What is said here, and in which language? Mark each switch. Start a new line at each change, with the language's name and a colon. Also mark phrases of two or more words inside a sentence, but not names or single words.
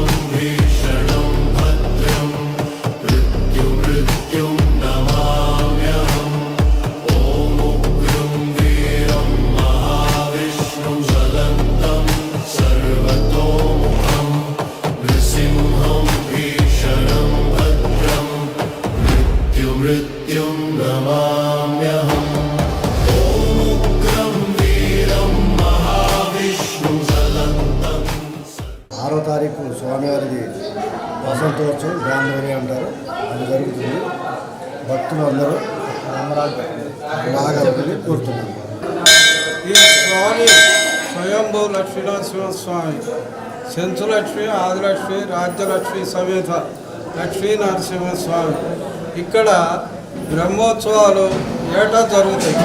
Sanskrit: भीषणं भद्रं मृत्युं नमाम्यहम् ॐ उग्रं वीरं महाविष्णुं ज्वलन्तं सर्वतोमुखं नृसिंहं भीषणं भद्रं मृत्युं नमाम्यहम् ॐ उग्रं वीरं महाविष्णुं ज्वलन्तं
Telugu: 6వ తారీఖు స్వామివారిది వసంతోత్సవం గ్రాంధరి అంటారు. అది జరుగుతుంది. భక్తులు అందరూ బాగా కోరుతున్నారు. ఈ స్వామి స్వయంభూ లక్ష్మీనరసింహ స్వామి సెంచులక్ష్మి ఆదిలక్ష్మి రాజ్యలక్ష్మి సమేత లక్ష్మీ నరసింహ స్వామి ఇక్కడ బ్రహ్మోత్సవాలు ఏటా జరుగుతాయి.